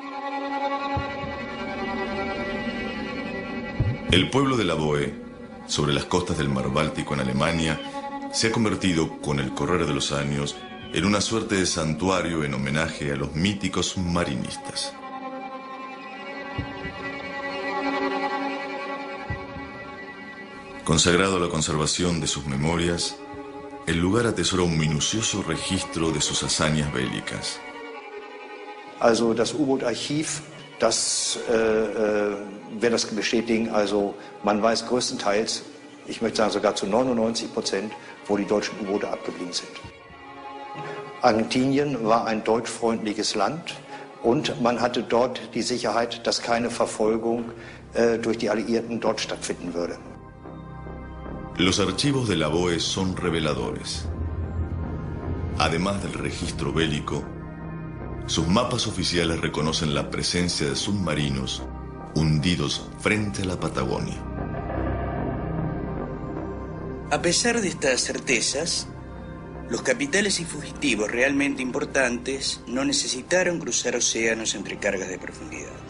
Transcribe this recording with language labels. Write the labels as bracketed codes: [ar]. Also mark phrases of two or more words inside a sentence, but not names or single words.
[es] El pueblo de Lavoe, sobre las costas del mar Báltico en Alemania, se ha convertido, con el correr de los años, en una suerte de santuario en homenaje a los míticos submarinistas. Consagrado a la conservación de sus memorias, el lugar atesora un minucioso registro de sus hazañas bélicas. [de] Also das U-Boot-Archiv, das wird das bestätigen. Also man weiß größtenteils, ich möchte sagen sogar zu 99%, wo die deutschen U-Boote abgeblieben sind. Argentinien war ein deutschfreundliches Land und man hatte dort die Sicherheit, dass keine Verfolgung durch die Alliierten dort stattfinden würde. [es] Los archivos de Lavoe son reveladores. Además del registro bélico, sus mapas oficiales reconocen la presencia de submarinos hundidos frente a la Patagonia. A pesar de estas certezas, los capitales y fugitivos realmente importantes no necesitaron cruzar océanos entre cargas de profundidad.